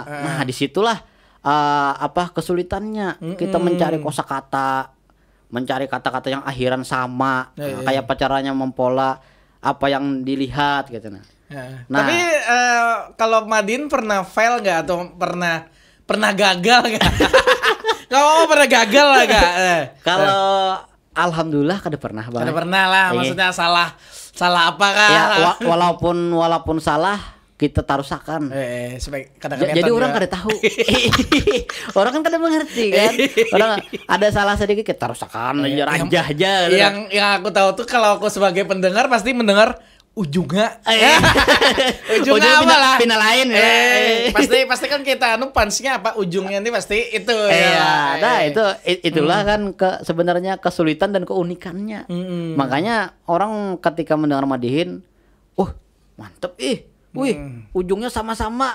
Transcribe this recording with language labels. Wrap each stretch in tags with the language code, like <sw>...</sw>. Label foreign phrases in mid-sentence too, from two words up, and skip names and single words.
<id>Nah disitulah kesulitannya kita mencari kosakata, mencari kata-kata yang akhiran sama, kayak caranya mempola apa yang dilihat gitu. Nah, tapi kalau Madin pernah fail nggak atau pernah gagal nggak? Kamu pernah gagal nggak?</id> <bjn>Kalau alhamdulillah kada pernah Bang. Kada pernah lah, maksudnya salah Salah apa kan? Ya walaupun salah kita tarusakan. Kadang-kadang Jadi orang kada tahu. Orang kan kada mengerti kan. Orang ada salah sedikit kita tarusakan aja aja.</bjn> <id>Yang aku tahu tuh kalau aku sebagai pendengar pasti mendengar ujungnya. Ujungnya apa lah? Final lain ya. Pasti kan kita fansnya apa ujungnya ini pasti itu ya. Nah, itulah kan sebenarnya kesulitan dan keunikannya. Makanya orang ketika mendengar Madihin, mantep wih, ujungnya sama-sama.</id>